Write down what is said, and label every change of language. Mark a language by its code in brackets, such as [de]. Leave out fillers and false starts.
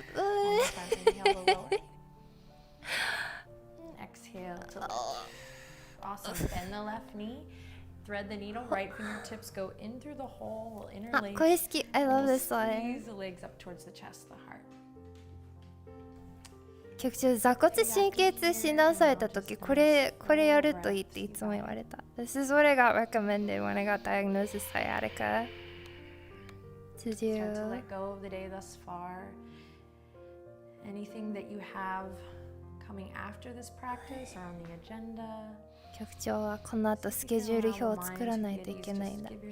[en] One more time. Inhale to lower. And exhale to lift. Awesome. Bend the left knee. Thread the needle. Right fingertips go in through the hole. We'll あ、 interlace. [ja] これ好き。 [en] I love this one. Squeeze the legs up towards the chest, the heart. [ja] 局長、座骨神経痛診断された時、これやるといいっていつも言われた。 [en] This is what I got recommended when I got diagnosed with sciatica. To Start to do. let go of the day thus far. Anything that you have coming after this practice or on the agenda. [ja] 局長はこの後スケジュール表を作らないといけないんだ。